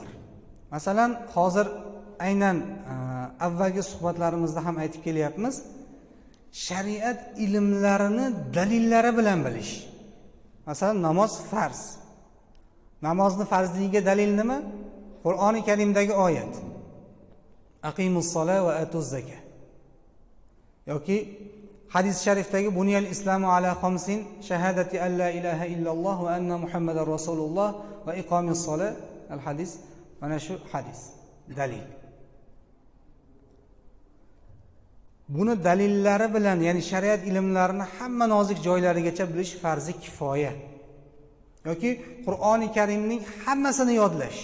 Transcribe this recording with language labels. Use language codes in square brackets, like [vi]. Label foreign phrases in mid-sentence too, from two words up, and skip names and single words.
[uz] Masalan, hozir aynan avvalgi suhbatlarimizda ham aytib kelyapmiz, shariat ilmlarini dalillari bilan bilish. Masalan, namoz farz. Namozni farzligiga dalil nima? Qur'oni Karimdagi oyat. [ar] أقيموا الصلاة وآتوا الزكاة. [uz] Yoki hadis sharifdagi [ar] بني الإسلام على خمس شهادة أن لا إله إلا الله وأن محمدا رسول الله وإقام الصلاة الحديث. [uz] Mana shu hadis dalil. Buni dalillari bilan, ya'ni shariat ilmlarini hamma nozik joylarigacha bilish farzi kifoya. Yoki Qur'oni Karimning hammasini yodlash.